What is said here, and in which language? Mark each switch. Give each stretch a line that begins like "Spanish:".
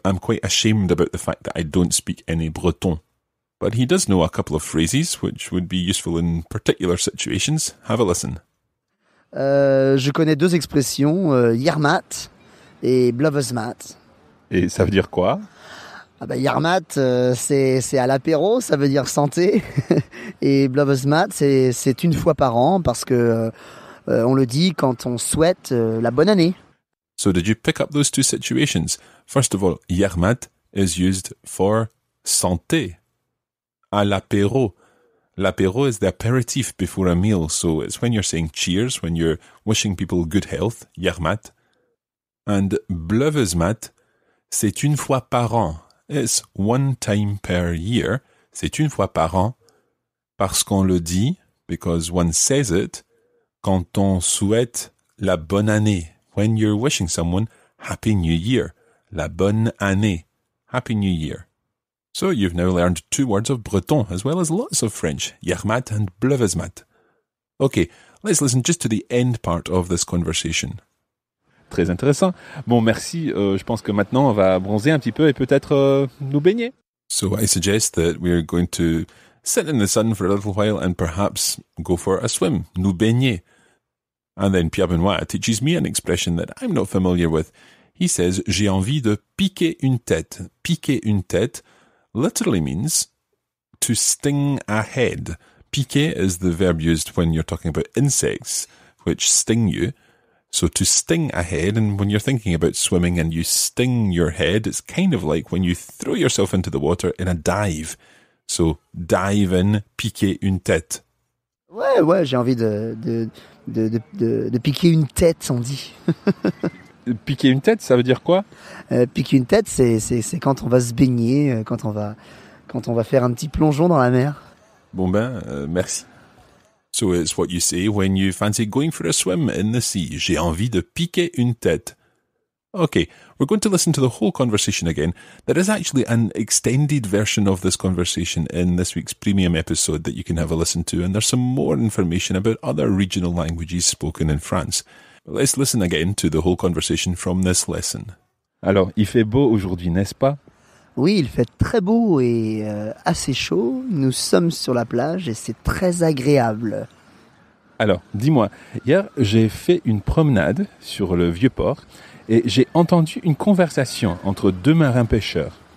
English: I'm quite ashamed about the fact that I don't speak any breton. But he does know a couple of phrases which would be useful in particular situations. Have a listen.
French: Je connais deux expressions, Yermat et Blovesmat. Et ça veut dire quoi? Yermat, c'est à l'apéro, ça veut dire santé. Et Blovesmat, c'est une fois par an parce que on le dit quand on souhaite la bonne année.
English: So did you pick up those two situations? First of all, Yermat is used for santé.
French: À l'apéro.
English: L'apéro is the aperitif before a meal, so it's when you're saying cheers, when you're wishing people good health, Yermat.
French: And Blovesmat, c'est une fois par an.
English: It's one time per year.
French: C'est une fois par an. Parce qu'on le dit,
English: because one says it,
French: quand on souhaite la bonne année.
English: When you're wishing someone, Happy New Year.
French: La bonne année.
English: Happy New Year. So you've now learned two words of breton, as well as lots of French, Yermat and Blovesmat. Okay, let's listen just to the end part of this conversation.
French: Très intéressant. Bon, merci. Je pense que maintenant, on va bronzer un petit peu et peut-être nous baigner.
English: So I suggest that we're going to sit in the sun for a little while and perhaps go for a swim,
French: nous baigner.
English: And then Pierre Benoit teaches me an expression that I'm not familiar with. He says,
French: j'ai envie de piquer une tête. Piquer une tête
English: literally means to sting a head. Piquer is the verb used when you're talking about insects, which sting you. So to sting a head, and when you're thinking about swimming and you sting your head, it's kind of like when you throw yourself into the water in a dive. So dive in,
French: piquer une tête. Ouais, j'ai envie de piquer une tête, on dit. Piquer une tête, ça veut dire quoi? Piquer une tête, c'est quand on va se baigner, quand on va faire un petit plongeon dans la mer. Bon merci.
English: So it's what you say when you fancy going for a swim in the sea.
French: J'ai envie de piquer une tête.
English: Okay, we're going to listen to the whole conversation again. There is actually an extended version of this conversation in this week's premium episode that you can have a listen to, and there's some more information about other regional languages spoken in France. Let's listen again to the whole conversation from this lesson.
French: Alors, il fait beau aujourd'hui, n'est-ce pas? Oui, il fait très beau et assez chaud. Nous sommes sur la plage et c'est très agréable. Alors, dis-moi, hier, j'ai fait une promenade sur le Vieux-Port et j'ai entendu une conversation entre deux marins pêcheurs.